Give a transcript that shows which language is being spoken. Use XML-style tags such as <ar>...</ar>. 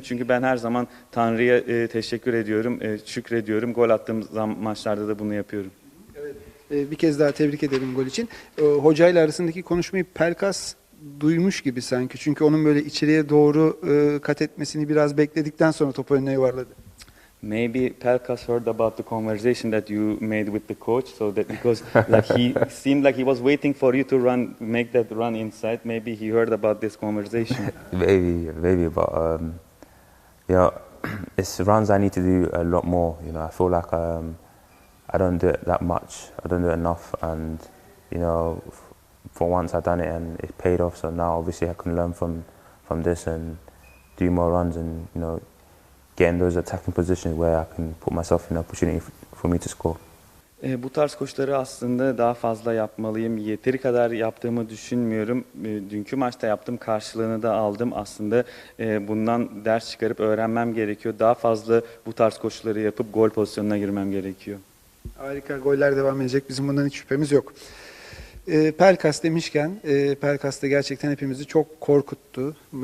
<tr>Çünkü ben her zaman Tanrı'ya teşekkür ediyorum, şükrediyorum. Gol attığım maçlarda da bunu yapıyorum. Evet. Bir kez daha tebrik ederim gol için. Hocayla arasındaki konuşmayı Pelkas duymuş gibi sanki. Çünkü onun böyle içeriye doğru kat etmesini biraz bekledikten sonra topu önüne yuvarladı.</tr> <en>Maybe Pelkas heard about the conversation that you made with the coach, so that because like he seemed like he was waiting for you to make that run inside. Maybe he heard about this conversation. maybe, but you know, it's runs I need to do a lot more. You know, I feel like I don't do it that much. I don't do it enough, and you know, for once I've done it and it paid off. So now obviously I can learn from this and do more runs and you know, get in those attacking positions where I can put myself in an opportunity for me to score.</en> <tr>Bu tarz koşuları aslında daha fazla yapmalıyım. Yeteri kadar yaptığımı düşünmüyorum. Dünkü maçta yaptığım karşılığını da aldım. Aslında bundan ders çıkarıp öğrenmem gerekiyor. Daha fazla bu tarz koşuları yapıp gol pozisyonuna girmem gerekiyor. Harika, goller devam edecek. Bizim bundan hiç şüphemiz yok. Pelkas demişken, Pelkas da gerçekten hepimizi çok korkuttu.</tr>